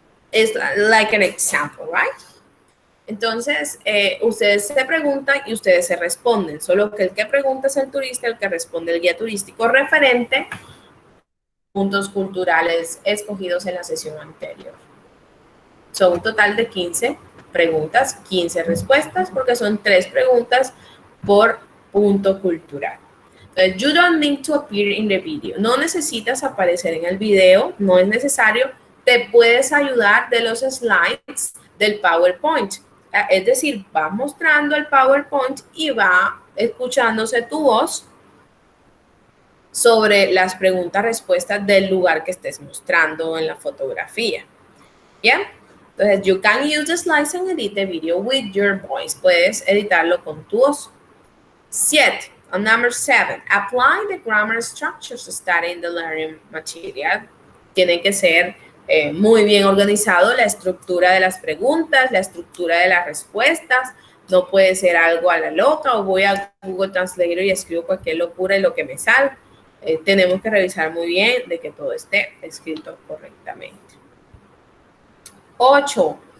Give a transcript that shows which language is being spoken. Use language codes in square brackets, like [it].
[en] It's like an example, right? [es] Entonces, ustedes se preguntan y ustedes se responden, solo que el que pregunta es el turista, el que responde el guía turístico referente a puntos culturales escogidos en la sesión anterior. Son un total de 15 preguntas, 15 respuestas, porque son 3 preguntas por punto cultural. [en] Entonces, you don't need to appear in the video. [es] No necesitas aparecer en el video, no es necesario. Te puedes ayudar de los slides del PowerPoint. Es decir, va mostrando el PowerPoint y va escuchándose tu voz sobre las preguntas-respuestas del lugar que estés mostrando en la fotografía. [en] ¿Ya? Entonces, you can use the slides and edit the video with your voice. [es] Puedes editarlo con tu voz. [en] 7. Number 7, apply the grammar structures studied in the learning material. [es] Tiene que ser muy bien organizado la estructura de las preguntas, la estructura de las respuestas. No puede ser algo a la loca o voy a Google Translator y escribo cualquier locura y lo que me salga. Tenemos que revisar muy bien de que todo esté escrito correctamente. 8.